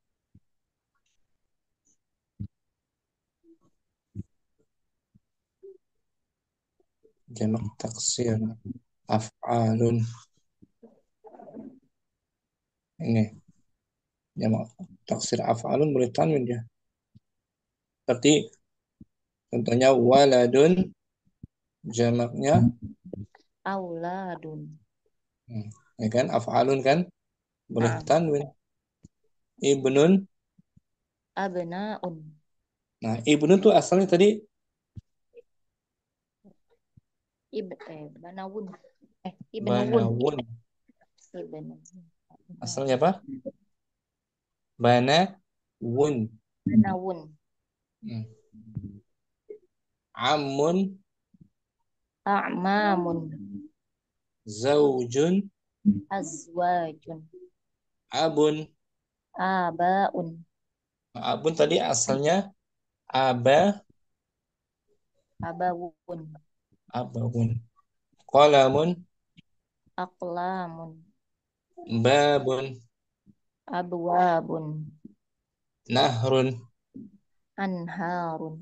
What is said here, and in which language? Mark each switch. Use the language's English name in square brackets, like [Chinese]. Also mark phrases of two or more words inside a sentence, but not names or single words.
[Indonesian] Jamak taksir af'alun. Ini jamak taksir af'alun boleh tanwin ya. Seperti contohnya waladun jamaknya [Arabic] auladun. [Indonesian] Ya kan af'alun kan boleh tanwin. [Arabic] Ibnun Abnaun. [Indonesian] Nah, ibnun tuh asalnya tadi [Arabic] Banawun. [Indonesian] banawun. Asalnya apa? [Arabic] بنو. عم. A'mamun. Zaujun. Azwajun. Abun. Abaun. [Indonesian] Abun tadi asalnya [Arabic] Abawun. أبو. قلم. Aqlamun. Babun. Abwabun. Nahrun. Anharun.